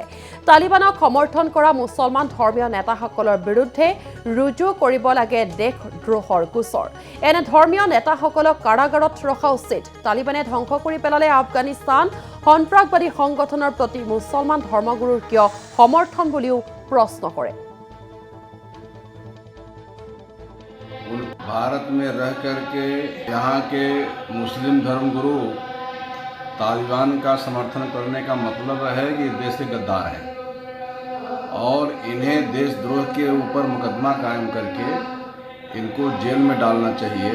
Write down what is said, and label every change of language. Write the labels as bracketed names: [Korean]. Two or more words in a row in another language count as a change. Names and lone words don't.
[Assamese] তালিবানক সমৰ্থন কৰা মুছলমান ধৰ্মীয় নেতাসকলৰ বিৰুদ্ধে ৰুজু কৰিব লাগে দেশদ্ৰোহৰ গোচৰ। এনে ধৰ্মীয় নেতাসকলক কাৰাগাৰত ৰখা উচিত। তালিবানে ধ্বংস কৰি পেলালে আফগানিস্তান। সন্ত্ৰাসবাদী সংগঠনৰ প্ৰতি মুছলমান ধৰ্মগুৰুৰ কিয় সমৰ্থন বুলিও প্ৰশ্ন কৰে। [Hindi] भारत में रह करके यहाँ के मुस्लिम धर्मगुरु तालिबान का समर्थन करने का मतलब है कि देश के गद्दार हैं और इन्हें देशद्रोह के ऊपर मुकदमा कायम करके इनको जेल में डालना चाहिए।